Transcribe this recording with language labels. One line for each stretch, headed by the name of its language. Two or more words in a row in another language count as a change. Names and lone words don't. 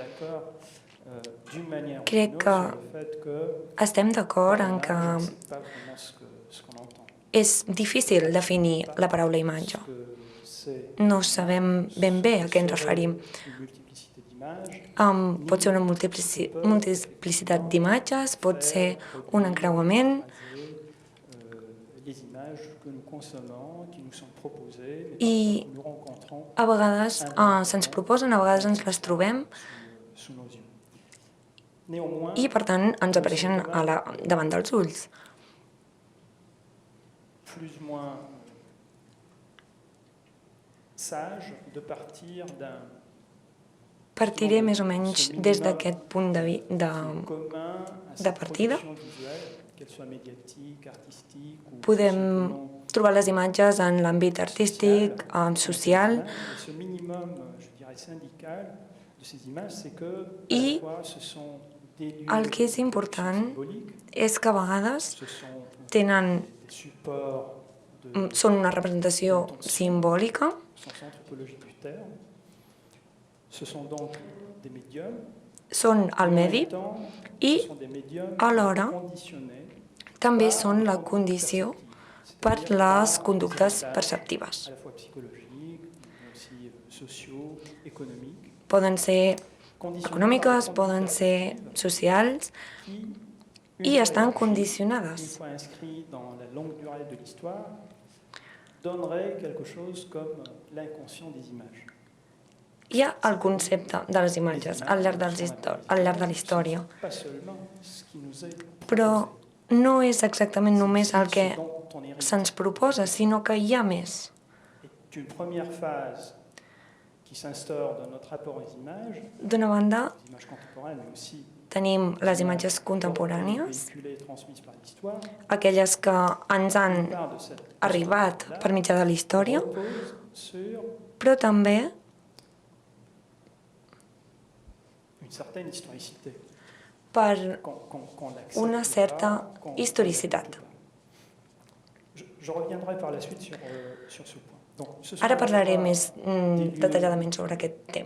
Catalan: Crec que estem d'acord en que és difícil definir la paraula imatge. No sabem ben bé a què ens referim. Pot ser una multiplicitat d'imatges, pot ser un encreuament,
French: les images que nous consommons, qui nous sont proposées, mais
Catalan: I
French: parfois nous rencontrons
Catalan: a vegades se'ns proposen, a vegades ens les trobem
French: sous nos yeux. Néanmoins,
Catalan: i, per tant, ens apareixen davant dels ulls.
French: plus ou moins sage de partir d'un
Catalan: Partiré més o menys des d'aquest punt
French: commun à
Catalan: de
French: cette
Catalan: partida.
French: production visuelle, qu'elle soit médiatique, artistique ou
Catalan: Podem simplement trobar les imatges en l'àmbit artístic, social,
French: et ce minimum, je dirais, syndical de ces images, c'est que à
Catalan: I
French: la fois ce sont des lieux
Catalan: el que és de important
French: symbolique,
Catalan: és que a vegades
French: ce sont
Catalan: tenen,
French: des supports de
Catalan: són una representació simbòlica,
French: au sens anthropologique du terme. Ce sont donc des médiums.
Catalan: són el
French: mais en
Catalan: medi
French: même temps,
Catalan: i
French: ce sont des médiums
Catalan: alhora
French: conditionnés
Catalan: també
French: par
Catalan: són la
French: un
Catalan: condició
French: perceptif,
Catalan: per
French: c'est-à-dire
Catalan: les
French: par
Catalan: conductes
French: des avantages
Catalan: perceptives.
French: à la fois psychologiques, mais aussi sociaux, économiques,
Catalan: Poden ser
French: conditionnés
Catalan: econòmiques,
French: par des
Catalan: poden conductes ser perceptives socials
French: qui,
Catalan: i
French: une
Catalan: estan
French: fois
Catalan: condicionades.
French: une fois inscrits dans la longue durée de l'histoire, donnerait quelque chose comme l'inconscient des images.
Catalan: Hi ha el concepte de les imatges al llarg de la història,
French: Pas seulement ce qui nous est
Catalan: però
French: proposé.
Catalan: no és exactament només el que
French: Ce dont on hérite
Catalan: se'ns proposa, sinó que hi ha més.
French: est une première phase qui s'instaure dans notre rapport aux images,
Catalan: D'una banda,
French: les images contemporaines, mais aussi
Catalan: tenim les imatges contemporànies,
French: véhiculées et transmises par l'histoire.
Catalan: aquelles que ens han
French: Une part de cette
Catalan: arribat per mitjà de la història,
French: repose sur
Catalan: però també
French: une certaine historicité.
Catalan: per
French: Qu'on l'accepte
Catalan: una
French: ou
Catalan: certa
French: pas, qu'on
Catalan: historicitat.
French: l'accepte ou pas. Je reviendrai par la suite sur ce point. Donc, ce sont
Catalan: Ara
French: à la
Catalan: parlaré
French: fois
Catalan: més
French: des lieux
Catalan: detalladament sobre aquest tema.